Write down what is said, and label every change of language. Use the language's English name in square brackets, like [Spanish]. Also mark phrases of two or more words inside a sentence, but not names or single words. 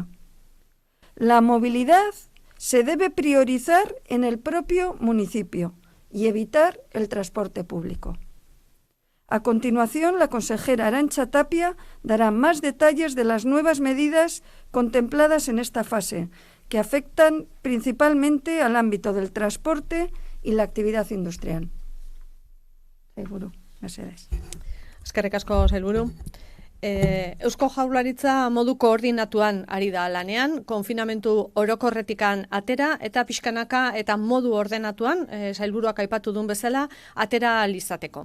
[Spanish] La movilidad se debe priorizar en el propio municipio y evitar el transporte público. A continuación, la consejera Arantxa Tapia dará más detalles de las nuevas medidas contempladas en esta fase, que afectan principalmente al ámbito del transporte y la actividad industrial. [Basque] Sailburu, mesedez. Eskerrik asko, sailburu. Eusko Jaurlaritza modu koordinatuan ari da lanean, konfinamentu orokorretikan atera eta pixkanaka eta modu ordenatuan, sailburuak aipatu duen bezala, atera alizateko.